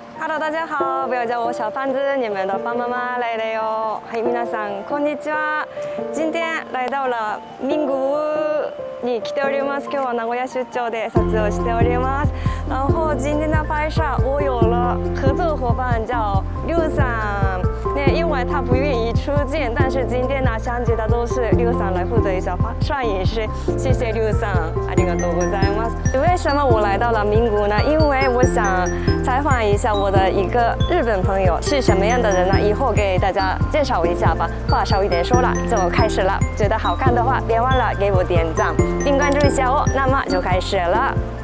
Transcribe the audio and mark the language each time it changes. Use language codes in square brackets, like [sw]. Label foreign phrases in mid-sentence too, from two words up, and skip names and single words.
[zh] Hello， 大家好，不要叫我小胖子，你们的爸爸妈妈来了哟。 [ja] はい、皆さんこんにちは。 [zh] 今天来到了 [ja] 名古屋に来ております。今日は名古屋出張で撮影をしております。 [zh] 然后今天的拍摄我有了合作伙伴叫刘さん。因为他不愿意出镜，但是今天拿相机的都是刘さん来负责一下摄影师。谢谢刘さん， [ja] ありがとうございます。 [zh] 为什么我来到了名古屋呢？因为我想采访一下我的一个日本朋友是什么样的人呢？以后给大家介绍一下吧。话少一点说了，就开始了。觉得好看的话，别忘了给我点赞，并关注一下我。那么就开始了。